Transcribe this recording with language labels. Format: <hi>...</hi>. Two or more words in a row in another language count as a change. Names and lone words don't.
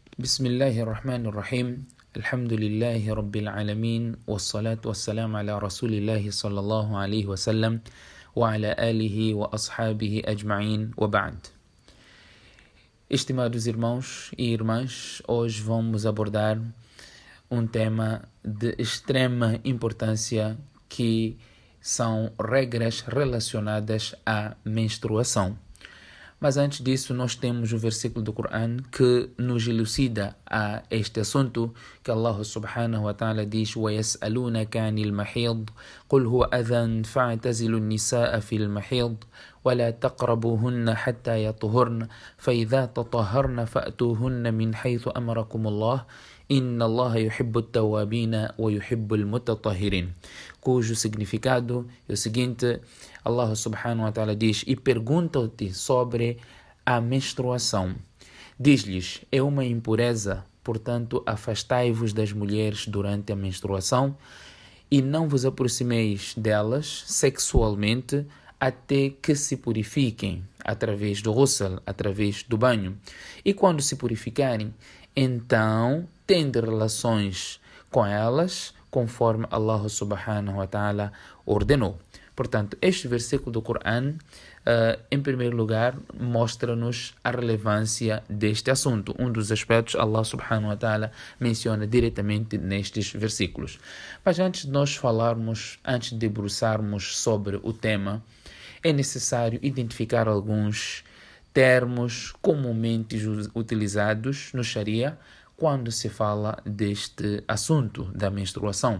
<ar>بسم الله الرحمن الرحيم الحمد لله رب العالمين والصلاة والسلام على رسول الله صلى الله عليه وسلم وعلى آله وأصحابه أجمعين وبعد.</ar> <pt>Estimados irmãos e irmãs, hoje vamos abordar um tema de extrema importância que são regras relacionadas à menstruação. Mas antes disso, nós temos o versículo do Corão que nos elucida a este assunto,</pt> <ar>que Allah سبحانه وتعالى diz: وَيَسْأَلُونَكَ عَنِ الْمَحِيضِ قُلْ هُوَ أَذًى فَاعْتَزِلُوا النِّسَاءَ فِي الْمَحِيضِ وَلَا تَقْرَبُوهُنَّ حَتَّى يَطْهُرْنَ فَإِذَا تَطَهَّرْنَ فَأْتُوهُنَّ مِنْ حَيْثُ أَمَرَكُمُ اللَّهُ إِنَّ اللَّهَ يُحِبُّ التَّوَّابِينَ وَيُحِبُّ الْمُتَطَهِّرِينَ,</ar> <pt>cujo significado é o seguinte: Allah</pt> <ar>سبحانه وتعالى</ar> <pt>diz: e perguntam-te sobre a menstruação. Diz-lhes: é uma impureza, portanto afastai-vos das mulheres durante a menstruação e não vos aproximeis delas sexualmente até que se purifiquem através do ghusl, através do banho. E quando se purificarem, então tende relações com elas conforme Allah</pt> <ar>سبحانه وتعالى</ar> <pt>ordenou. Portanto, este versículo do Corão, em primeiro lugar, mostra-nos a relevância deste assunto. Um dos aspectos Allah</pt> <ar>سبحانه وتعالى</ar> <pt>menciona diretamente nestes versículos. Mas antes de nós falarmos, antes de debruçarmos sobre o tema, é necessário identificar alguns termos comumente utilizados no Sharia quando se fala deste assunto da menstruação.</pt>